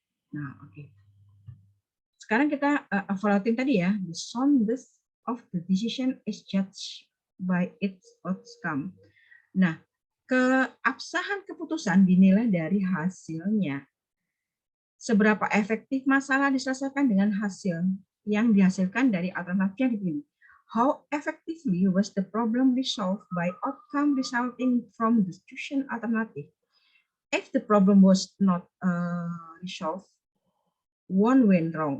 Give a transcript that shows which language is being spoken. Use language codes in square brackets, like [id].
[id] Nah, sekarang kita evaluating tadi ya, [en] the soundness of the decision is judged by its outcome. [id] Nah, keabsahan keputusan dinilai dari hasilnya. Seberapa efektif masalah diselesaikan dengan hasil yang dihasilkan dari alternatif yang dipilih. [en] How effectively was the problem resolved by outcome resulting from the chosen alternative? If the problem was not resolved, one went wrong.